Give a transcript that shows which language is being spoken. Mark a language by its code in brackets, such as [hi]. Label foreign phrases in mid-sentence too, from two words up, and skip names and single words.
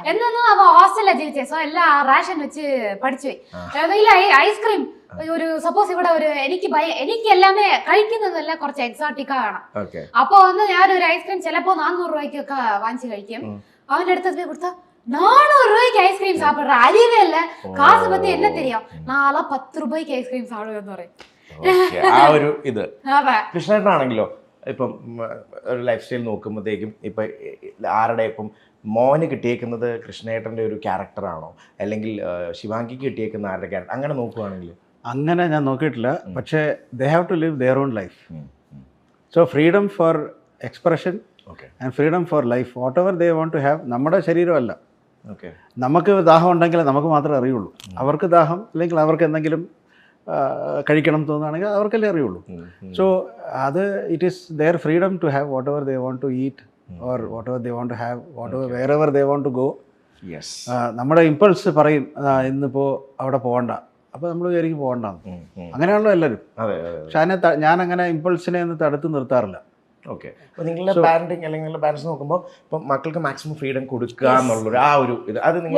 [ml] എന്നൊന്നും അവ ഹോസ്റ്റലിലാ ജീവിച്ചേ. സോ എല്ലാം റേഷൻ വെച്ച് പഠിച്ചു പോയി. ഐസ്ക്രീം ഒരു സപ്പോസ് ഇവിടെ ഒരു എനിക്ക് എല്ലാമേ കഴിക്കുന്നതെല്ലാം കുറച്ച് എക്സോട്ടിക്ക വേണം. ഓക്കെ. അപ്പൊ വന്ന് ഞാനൊരു ഐസ്ക്രീം ചിലപ്പോ 400 രൂപയ്ക്കൊക്കെ വാങ്ങിച്ചു കഴിക്കും. അവന്റെ അടുത്ത് പോയി കൊടുത്താ [ta] 400 ரூபாய்க்கு ஐஸ்கிரீம் சாப்பிடுற அறிவே இல்ல, காசு பத்தி என்ன தெரியும், நாளா 10 ரூபாய்க்கு ஐஸ்கிரீம் சாப்பிடுவேன்னு പറയും. [ml] ആ ഒരു ഇത് അതെ. കൃഷ്ണേട്ടനാണെങ്കിലോ ഇപ്പം ഒരു [en] life style [ml] നോക്കുമ്പോഴത്തേക്കും ഇപ്പൊ ആരുടെ ഇപ്പം മോന് കിട്ടിയേക്കുന്നത് കൃഷ്ണേട്ടന്റെ ഒരു ക്യാരക്ടറാണോ അല്ലെങ്കിൽ ശിവാംഗിക്ക് കിട്ടിയേക്കുന്ന ആരുടെ ക്യാരക്ടർ അങ്ങനെ നോക്കുവാണെങ്കിൽ? അങ്ങനെ ഞാൻ നോക്കിയിട്ടില്ല. പക്ഷേ [en] they have to live their own life. So freedom for expression and freedom for life, whatever they want to have. [ml] നമ്മുടെ ശരീരമല്ല. നമുക്ക് ദാഹം ഉണ്ടെങ്കിൽ നമുക്ക് മാത്രമേ അറിയുള്ളൂ. അവർക്ക് ദാഹം അല്ലെങ്കിൽ അവർക്ക് എന്തെങ്കിലും കഴിക്കണം തോന്നുകയാണെങ്കിൽ അവർക്കല്ലേ അറിയുള്ളൂ. [en] സോ അത് it is their freedom to have whatever they want to eat or whatever they want to have whatever wherever they want to go. [ml] നമ്മുടെ ഇമ്പൾസ് പറയും ഇന്നിപ്പോൾ അവിടെ പോകണ്ട, അപ്പോൾ നമ്മൾ വിചാരിക്കും പോകണ്ടെന്ന്. അങ്ങനെയാണല്ലോ എല്ലാവരും. പക്ഷെ അതിനെ ഞാൻ അങ്ങനെ ഇമ്പൾസിനെ ഒന്നും തടുത്ത് നിർത്താറില്ല. ഓക്കെ. അപ്പോൾ നിങ്ങളുടെ പാരന്റിങ് അല്ലെങ്കിൽ നിങ്ങളുടെ പാരന്റ്സ് നോക്കുമ്പോൾ ഇപ്പം മക്കൾക്ക് [en] maximum freedom [ml] കൊടുക്കുക എന്നുള്ളൊരു ആ ഒരു ഇത് അത് നിങ്ങൾ